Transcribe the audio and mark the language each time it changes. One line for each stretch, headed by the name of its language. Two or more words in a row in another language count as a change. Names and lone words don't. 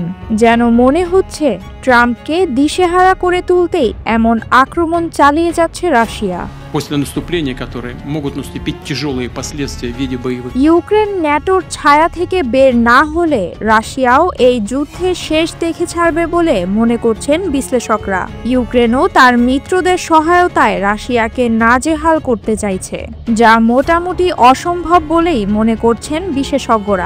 Bangla: যেন মনে হচ্ছে ট্রাম্পকে দিশেহারা করে তুলতেই এমন আক্রমণ চালিয়ে যাচ্ছে রাশিয়া।
Russian: После наступления, которые могут наступить тяжелые последствия в виде боевых.
Bangla: ইউক্রেন ন্যাটোর ছায়া থেকে বের না হলে রাশিয়াও এই যুদ্ধে শেষ দেখে ছাড়বে বলে মনে করছেন বিশ্লেষকরা। ইউক্রেনও তার মিত্রদের সহায়তায় রাশিয়াকে নাজেহাল করতে চাইছে, যা মোটামুটি অসম্ভব বলেই মনে করছেন বিশেষজ্ঞরা।